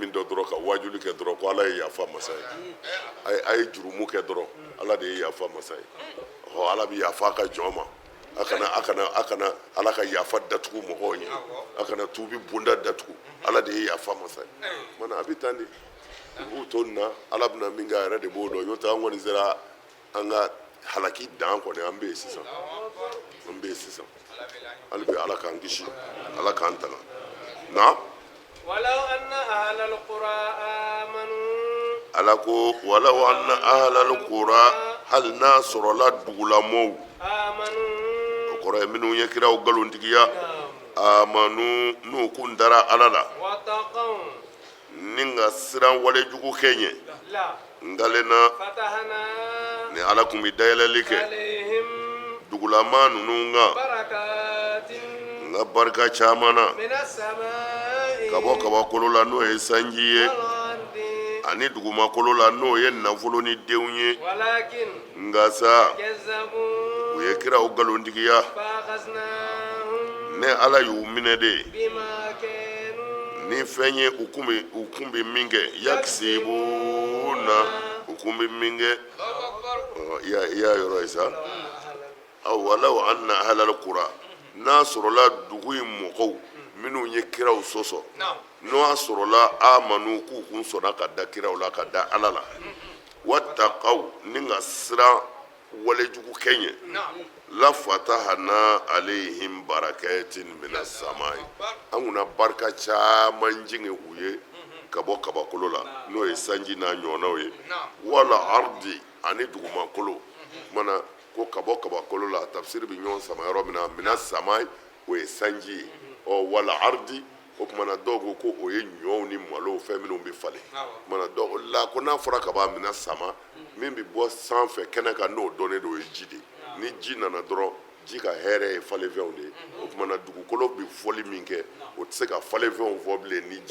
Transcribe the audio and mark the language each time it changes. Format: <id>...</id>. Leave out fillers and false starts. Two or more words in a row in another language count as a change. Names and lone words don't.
<bm>min dɔ dɔrɔn ka wajuli kɛ dɔrɔn ko ala ye yafa masa ye a ye jurumu kɛ dɔrɔn ala de ye yafa masa ye ala bɛ yafa ka jɔn ma a kana ala ka yafa datugu mɔgɔw ye a kana tuubi bonda datugu ala de ye yafa masa ye mana a bɛ tan de u b'u to nin na ala bɛna min kɛ a yɛrɛ de b'o dɔn n'o tɛ an kɔni sera an ka halaki dan kɔni an bɛ yen sisan hali bi ala k'an kisi ala k'an tanga na</bm> <ar>ولو أن أهل القرى آمنوا</ar> <bm>ala ko</bm> <ar>ولو أن أهل القرى</ar> <bm>hal n'a sɔrɔla dugulamɔw</bm> <ar>آمنوا</ar> <bm>o kɔrɔ ye minnu ye kiraw ngalontigiya amanu n'u kun dara ala la</bm> <ar>واتقوا</ar> <bm>ni ka siran walejugu kɛ ɲɛ</bm> <ar>لا</ar> <bm>ngalena</bm> <ar>فتحنا</ar> <bm>ni ala kun bɛ dayɛlɛli kɛ</bm> <ar>عليهم</ar> <bm>dugulama ninnu kan</bm> <ar>بركات</ar> <bm>n ka barika caman na</bm> <ar>من السماء</ar> <bm>ka bɔ kabakolo la n'o ye sanji ye</bm> <ar>والأرض</ar> <bm>ani dugumakolo la n'o ye nafolo ni denw ye</bm> <ar>ولكن</ar> <bm>nka sa</bm> <ar>كذبوا</ar> <bm>u ye kiraw ngalontigiya</bm> <ar>فأخذناهم</ar> <bm>ne ala y'u minɛ de</bm> <ar>بما كانوا</ar> <bm>ni fɛn ye u kun bɛ min kɛ yakisibuna u kun bɛ min kɛ i y'a yɔrɔ ye sa</bm> <ar>ولو أن أهل القرى</ar> <bm>n'a sɔrɔla dugu in mɔgɔw minnu ye kiraw sɔsɔ n'o y'a sɔrɔla amanu k'u kun sɔnna ka da kiraw la ka da ala la wattaqaw ni ka siran walejugu kɛ ɲɛ</bm> <ar>لفتحنا عليهم بركات من السماء</ar> <bm>an kunna barika caman jigin u ye ka bɔ kabakolo la n'o ye sanji n'a ɲɔgɔnnaw ye</bm> <ar>والأرض</ar> <bm>ani dugumakolo mana ko ka bɔ kabakolo la tafsiri bɛ ɲɔgɔn sama yɔrɔ min na</bm> <ar>من السماء</ar> <bm>o ye sanji ye wala ardi o kumana dɔw ko ko o ye ɲɔw ni malo fɛn minnu bɛ falen mana dɔw la ko n'a fɔra ka b'a</bm> <ar>من السماء</ar> <bm>min bɛ bɔ sanfɛ kɛnɛ kan n'o dɔnnen don o ye ji de ni ji nana dɔrɔn ji ka hɛrɛ ye falenfɛnw de ye o kumana dugukolo bɛ fɔli min kɛ o tɛ se ka falenfɛnw fɔ bilen ni</bm>